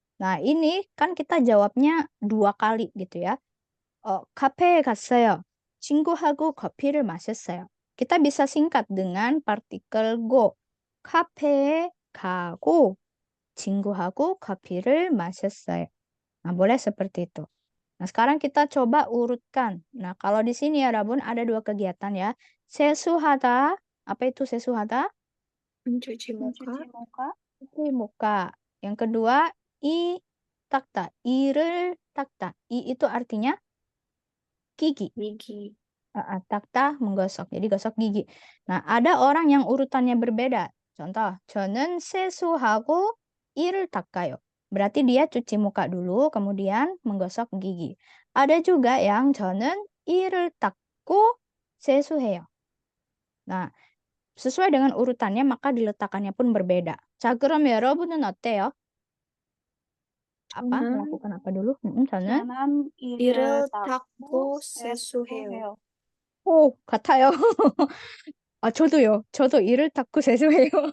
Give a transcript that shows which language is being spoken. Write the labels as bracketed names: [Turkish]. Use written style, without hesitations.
[Indonesian] Nah, ini kan kita jawabnya dua kali gitu ya. [Korean] 카페에 갔어요. 친구하고 커피를 마셨어요. [Indonesian] Kita bisa singkat dengan partikel go. [Korean] 카페에 가고 친구하고 커피를 마셨어요. [Indonesian] Nah, boleh seperti itu. Nah, sekarang kita coba urutkan. Nah, kalau di sini ya, Rabun, ada dua kegiatan ya. [Korean] 세수하다. [Indonesian] Apa itu sesuhada? mencuci muka. mencuci muka. Cuci muka. Yang kedua, i takta. I를 takta. I itu artinya gigi. gigi. takta menggosok. Jadi gosok gigi. Nah, ada orang yang urutannya berbeda. [Korean] Contoh, 저는 세수하고 이를 닦아요. [Indonesian] Berarti dia cuci muka dulu, kemudian menggosok gigi. Ada juga yang [Korean] 저는 이를 닦고 세수해요. [Indonesian] Nah, sesuai dengan urutannya maka diletakkannya pun berbeda. [Korean] 자, 그럼 여러분은 어때요? [Indonesian] apa? [Korean] 저는 [Indonesian] Melakukan apa dulu? [Korean] 저는 저는 이를 이를 닦고 닦고 세수해요. 세수해요. 같아요. 저도요. 저도 이를 닦고 세수해요.